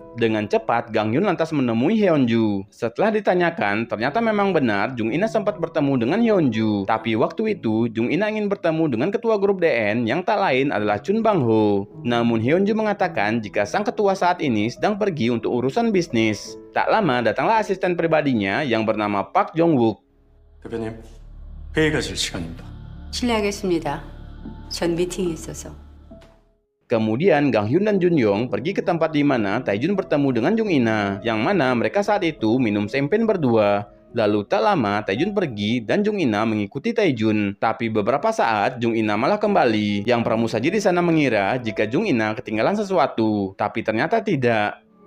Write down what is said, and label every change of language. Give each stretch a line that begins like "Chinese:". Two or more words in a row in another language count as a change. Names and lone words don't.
Indonesian: Dengan cepat, Gang Hyun lantas menemui Hyunju. Setelah ditanyakan, ternyata memang benar Jung Ina sempat bertemu dengan Hyunju. Tapi waktu itu, Jung Ina ingin bertemu dengan ketua grup DN yang tak lain adalah Chun Bang Ho. Namun Hyunju mengatakan jika sang ketua saat ini sedang pergi untuk urusan bisnis. Tak lama datanglah asisten pribadinya yang bernama Park Jong Wook.
Korean: 대표님, 회의 가실 시간입니다. 실례하겠습니다. 전 미팅이 있어서.
Indonesian: Kemudian Gang Hyun dan Junyoung pergi ke tempat di mana Taejun bertemu dengan Jung Ina, yang mana mereka saat itu minum champagne berdua. Lalu tak lama Taejun pergi dan Jung Ina mengikuti Taejun. Tapi beberapa saat Jung Ina malah kembali. Yang pramusaji di sana mengira jika Jung Ina ketinggalan sesuatu, tapi ternyata tidak.